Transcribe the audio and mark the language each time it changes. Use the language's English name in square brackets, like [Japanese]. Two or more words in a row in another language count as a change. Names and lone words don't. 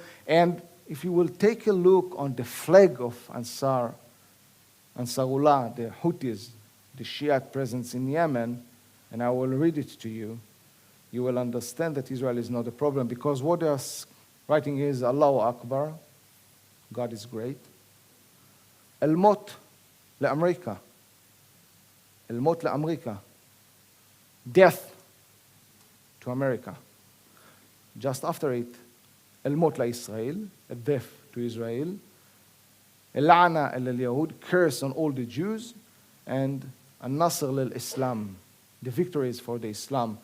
[English] And if you will take a look on the flag of Ansarullah, the Houthis, the Shiite presence in Yemen, and I will read it to you, you will understand that Israel is not a problem, because what they are writing is [Arabic] الله أكبر, [English] God is great. [Arabic] الموت لأمريكا. الموت لأمريكا. [English] Death to America. Just after it, [Arabic] الموت لإسرائيل, [English] a death to Israel. [Arabic] اللعنة اليهود, [English] curse on all the Jews, and [Arabic] النصر للإسلام, [English] the victories for the Islam.